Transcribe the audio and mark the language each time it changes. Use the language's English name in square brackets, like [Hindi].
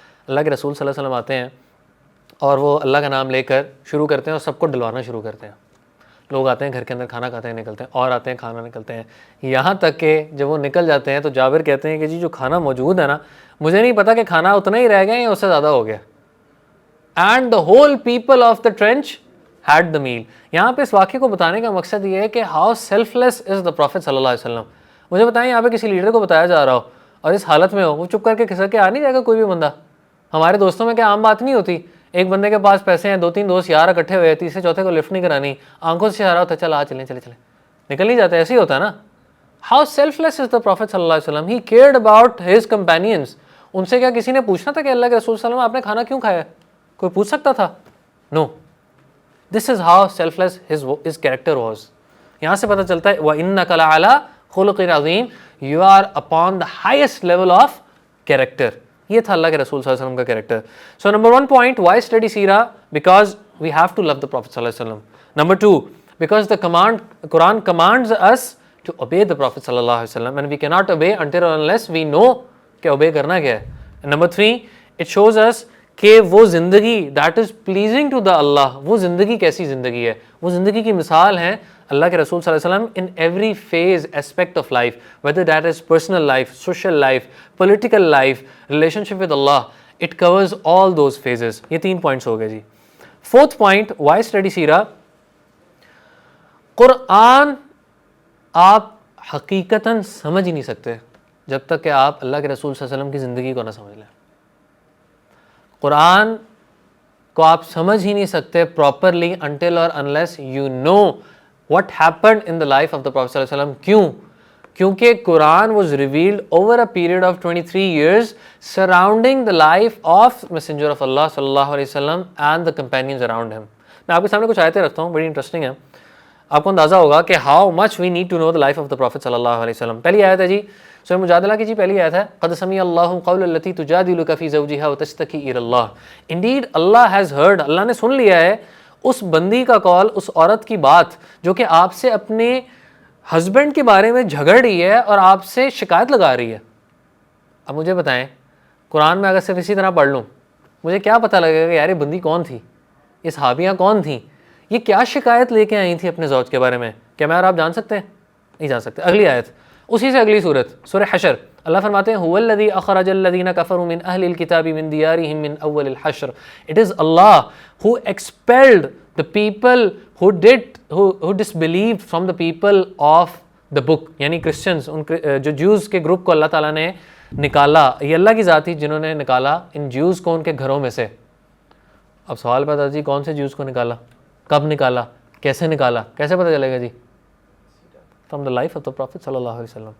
[Urdu] اللہ کے رسول صلی اللہ علیہ وسلم آتے ہیں اور وہ اللہ کا نام لے کر شروع کرتے ہیں اور سب کو ڈلوانا شروع کرتے ہیں. لوگ آتے ہیں گھر کے اندر کھانا کھاتے ہیں نکلتے ہیں, اور آتے ہیں کھانا نکلتے ہیں, یہاں تک کہ جب وہ نکل جاتے ہیں تو جابر کہتے ہیں کہ جی جو کھانا موجود ہے نا, مجھے نہیں پتا کہ کھانا اتنا ہی رہ گیا یا اس سے زیادہ ہو گیا. [English] And the whole people of the trench had the meal. [Urdu] یہاں پہ اس واقعے کو بتانے کا مقصد یہ ہے کہ [English] how selfless is the prophet [Urdu] صلی اللہ علیہ وسلم. مجھے بتائیں یہاں پہ کسی لیڈر کو بتایا جا رہا ہو اور اس حالت میں ہو, وہ چپ کر کے کھسک کے آ نہیں جائے گا کوئی بھی بندہ. ہمارے دوستوں میں کیا عام بات نہیں ہوتی, ایک بندے کے پاس پیسے ہیں, 2-3 دوست یار اکٹھے ہوئے, تیسرے چوتھے کو لفٹ نہیں کرانی, آنکھوں سے اشارہ ہوتا ہے چل آ چلیں نکل نہیں جاتے, ایسے ہی ہوتا ہے نا. [English] How selfless is the prophet صلی اللہ علیہ وسلم, he cared about his companions. [Urdu] ان سے کیا کسی نے پوچھنا تھا کہ اللہ کے رسول صلی اللہ علیہ وسلم آپ نے کھانا کیوں کھایا, کوئی پوچھ سکتا تھا؟ نو. [English] This is how selfless his character was. [Urdu] یہاں سے پتہ چلتا ہے [Arabic] وَإِنَّكَ لَعَلَىٰ خُلُقٍ عَظِيمٍ, [English] You are upon the highest level of character. [Urdu] یہ تھا اللہ کے رسول صلی اللہ علیہ وسلم کا character. [English] So number 1 point, why study سیرہ, because we have to love the prophet صلی اللہ علیہ وسلم. Number 2, because the Quran commands us to obey the Prophet صلی اللہ علیہ وسلم, and we cannot obey until unless we know [Urdu] کہ obey کرنا کیا ہے. نمبر 3, [English] it shows us [Urdu] کہ وہ زندگی [English] that is pleasing to the [Urdu] اللہ, وہ زندگی کیسی زندگی ہے, وہ زندگی کی مثال ہے [English] اللہ کے رسول صلی اللہ علیہ وسلم in every phase aspect of life, whether that is personal life, social life, political life, relationship with Allah, it covers all those phases. [Urdu] یہ 3 points ہو گئے جی. [English] Fourth point, why study [Urdu] سیرہ؟ قرآن آپ حقیقتاً سمجھ ہی نہیں سکتے جب تک کہ آپ اللہ کے رسول صلی اللہ علیہ وسلم کی زندگی کو نہ سمجھ لیں. قرآن کو آپ سمجھ ہی نہیں سکتے [English] properly until or unless you know what happened in the life of the Prophet صلی اللہ علیہ وسلم. [Urdu] کیوں؟ کیونکہ [English] Quran was revealed over a period of 23 years surrounding the life of Messenger of Allah صلی اللہ علیہ وسلم and the companions around him. [Urdu] میں آپ کے سامنے کچھ آیتیں رکھتا ہوں, بڑی انٹرسٹنگ ہے. آپ کو اندازہ ہوگا کہ [English] how much we need to know the life of the Prophet صلی اللہ علیہ وسلم. [Urdu] پہلی آیت ہے جی سورہ مجادلہ کی, جی پہلی آیت ہے [Arabic] قد سمع اللہ قول التی تجادلک فی زوجہا وتشتکی الی اللہ. [English] Indeed Allah has heard, [Urdu] اللہ نے سن لیا ہے اس بندی کا کال, اس عورت کی بات جو کہ آپ سے اپنے ہسبینڈ کے بارے میں جھگڑ رہی ہے اور آپ سے شکایت لگا رہی ہے. اب مجھے بتائیں, قرآن میں اگر صرف اسی طرح پڑھ لوں, مجھے کیا پتہ لگے گا کہ یار یہ بندی کون تھی, یہ صحابیاں کون تھیں, یہ کیا شکایت لے کے آئی تھی اپنے زوج کے بارے میں؟ کیا میں اور آپ جان سکتے ہیں؟ نہیں جان سکتے. اگلی آیت اسی سے اگلی صورت, سورہ حشر, اللہ فرماتے ہیں [Arabic] هو الذی اخرج الذین کفروا من اہل الکتاب من دیارہم من اول الحشر. [English] It is Allah who expelled the people who disbelieved from the people of the book, [Urdu] یعنی کرسچنز, جو جوز کے گروپ کو اللہ تعالیٰ نے نکالا. یہ اللہ کی ذات ہی جنہوں نے نکالا ان جوز کو ان کے گھروں میں سے. اب سوال پیدا جی کون سے جوز کو نکالا, کب نکالا, کیسے نکالا, کیسے پتہ چلے گا جی؟ [English] from the life of the prophet [Urdu] صلی اللہ علیہ وسلم.